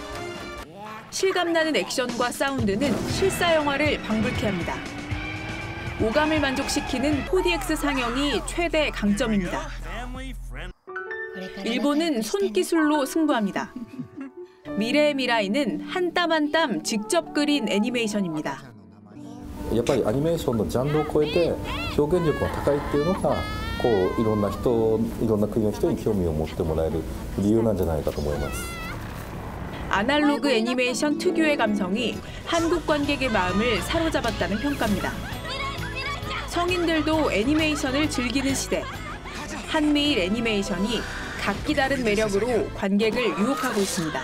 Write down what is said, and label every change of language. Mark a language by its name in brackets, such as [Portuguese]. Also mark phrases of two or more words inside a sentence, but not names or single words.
[Korean] 실감나는 액션과 사운드는 실사 영화를 방불케 합니다. 오감을 만족시키는 4DX 상영이 최대 강점입니다. 일본은 손기술로 승부합니다. 미래의 미라이는 한 땀 한 땀 직접 그린 애니메이션입니다. [Japanese] やっぱりアニメーションのジャンルを超えて表現力が高いっていうのがこういろんな国の人に興味を持ってもらえる理由なんじゃないかと思います。 [Korean] 아날로그 애니메이션 특유의 감성이 한국 관객의 마음을 사로잡았다는 평가입니다. 성인들도 애니메이션을 즐기는 시대. 한미일 애니메이션이 각기 다른 매력으로 관객을 유혹하고 있습니다.